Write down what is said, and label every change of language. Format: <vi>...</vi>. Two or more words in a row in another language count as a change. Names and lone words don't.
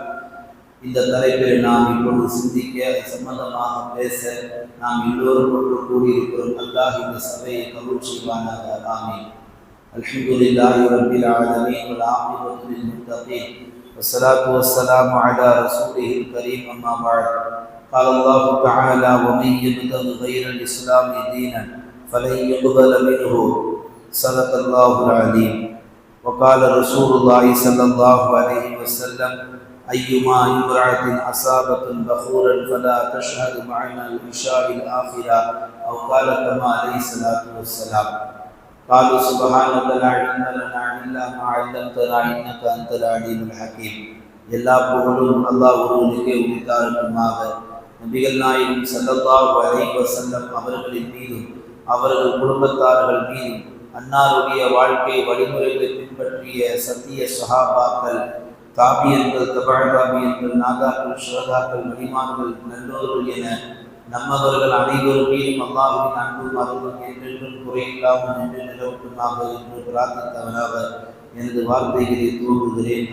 <ta>இந்த தலைப்பில் நாம் இப்பொழுது சிந்திக்க, சம்பந்தமாக பேச நாம் எல்லோரும் ஒன்று கூடியிருக்கிறோம். அல்லாஹ் இந்த சபையை கபூல் செய்வானாக. ஆமீன்.</ta> <ar>الحمد لله رب العالمين والعاقبة للمتقين والصلاة والسلام على رسوله الكريم. أما بعد. قال الله تعالى: ومن يبتغ غير الإسلام دينا فلن يقبل منه. صدق الله العظيم. وقال رسول الله صلى الله عليه وسلم: أيما امرأة أصابت بخورا فلا تشهد معنا العشاء الآخرة، أو قال كما عليه الصلاة والسلام. قالوا سبحانك لا علم لنا إلا ما علمتنا إنك أنت العليم الحكيم.</ar> <ta>எல்லா புகழும் அல்லாஹ் ஒருவனுக்கே உரித்தாகட்டுமாக. நபிகள் நாயகம்</ta> <ar>صلى الله عليه وسلم</ar> <ta>அவர்களின் மீதும் அவர்கள் குடும்பத்தார்கள் மீதும் அன்னாருடைய வாழ்க்கை வழிமுறைகளை பின்பற்றிய சத்திய சஹாபாக்கள், தாபியன்கள், தபஅ தாபியன்கள், நாதாக்கள், ஷுஹதாக்கள், மலிமான்கள், நல்லோர்கள் என நம்மவர்கள் அனைவரும் மீதும் அல்லாஹ்வின் அன்பும் அருளும் என்றென்றும் குறையில்லாமல் என்று நிலவட்டுமாக என்று பிரார்த்தித்தவனாக எனது வார்த்தைகளை தூங்குகிறேன்.</ta>